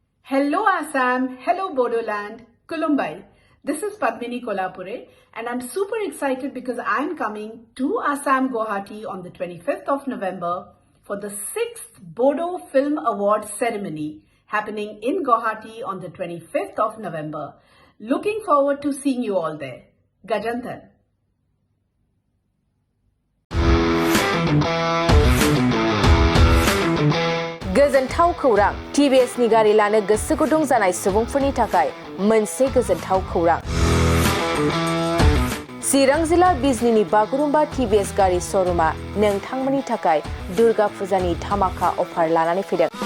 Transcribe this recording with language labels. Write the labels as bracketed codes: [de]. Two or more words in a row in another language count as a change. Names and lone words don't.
[en] Hello Assam, hello Bodoland, Kulumbai. This is Padmini Kolhapure and I'm super excited because I'm coming to Assam Guwahati on the 25th of November for the 6th Bodo Film Award ceremony happening in Guwahati on the 25th of November. Looking forward to seeing you all there. Gajantan. [brx] गोजोनथाव खौरां TBS नि गारि लानो गोसो गुदुं जानाय सुबुंफोरनि थाखाय मोनसे गोजोनथाव खौरां चिरां जिल्ला बिजनीनि बागुरुम्बा TBS गारि श'रुमा नोंथांमोननि थाखाय दुर्गा फुजानि धामाका अफार लानानै फैदों